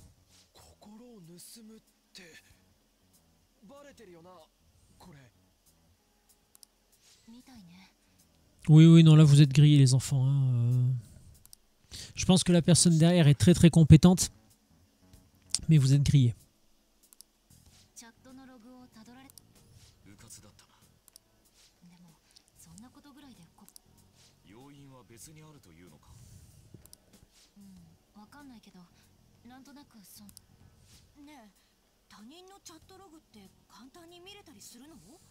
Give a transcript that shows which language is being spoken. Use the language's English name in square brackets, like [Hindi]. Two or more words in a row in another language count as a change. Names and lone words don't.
[French] Oui, oui, non, là vous êtes grillés les enfants. Hein. Je pense que la personne derrière est très très compétente. Mais vous êtes grillés. [Japanese] うかつだったな。でもそんなことぐらいで要因は別にあるというのか。わかんないけど、なんとなくねえ、他人のチャットログって簡単に見れたりするの？